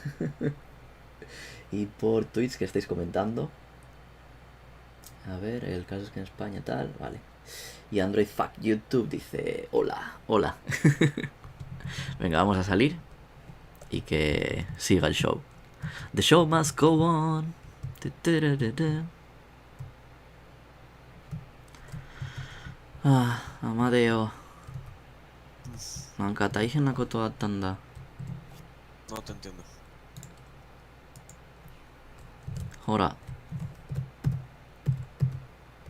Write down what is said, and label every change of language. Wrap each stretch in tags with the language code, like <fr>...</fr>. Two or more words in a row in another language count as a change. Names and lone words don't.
<es>Y por tweets que estáis comentando. A ver, el caso es que en España tal, vale. Y Android Fuck YouTube dice, hola, hola. Venga, vamos a salir. Y que siga el show.</es> <en>The show must go on. Ah, Amadeo.</en> <ja>なんか大変なことあったんだ。</ja> <es>No te entiendo.</es> <ja>ほら。</ja>